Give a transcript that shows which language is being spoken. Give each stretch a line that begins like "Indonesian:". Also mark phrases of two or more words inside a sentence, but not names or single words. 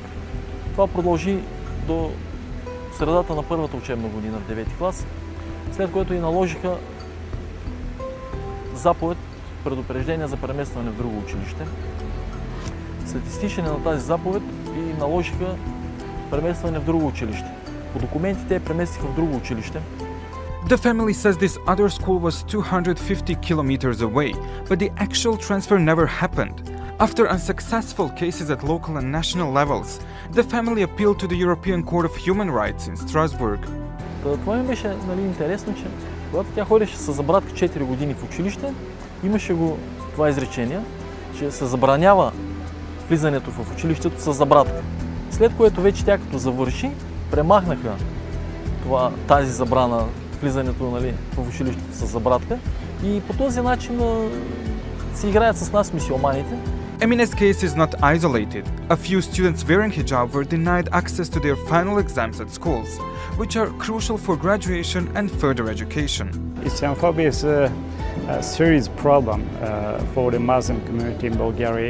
Bulgarian: Това продължи до средата на първата учебна година в 9-ти клас, след което и наложиха заповед, предупреждение за преместване в друго училище. След изтичане на тази заповед и наложиха преместване в друго училище. По документите те преместиха в друго училище.
English: The family says this other school was 250 kilometers away, but the actual transfer never happened. After unsuccessful cases at local and national levels, the family appealed to the European Court of Human Rights in Strasbourg.
Bulgarian: Това ми беше интересно, че когато тя ходеше с забратка 4 години в училище, имаше го това изречение, че се забранява влизането в училището с забратка. След което вече тя като завърши, премахнаха тази забрана, влизането в училището с забратка и по този начин си играят с нас мюсюлманите.
English: Emine's case is not isolated. A few students wearing hijab were denied access to their final exams at schools, which are crucial for graduation and further education. Islamophobia is a serious problem for the Muslim community in Bulgaria.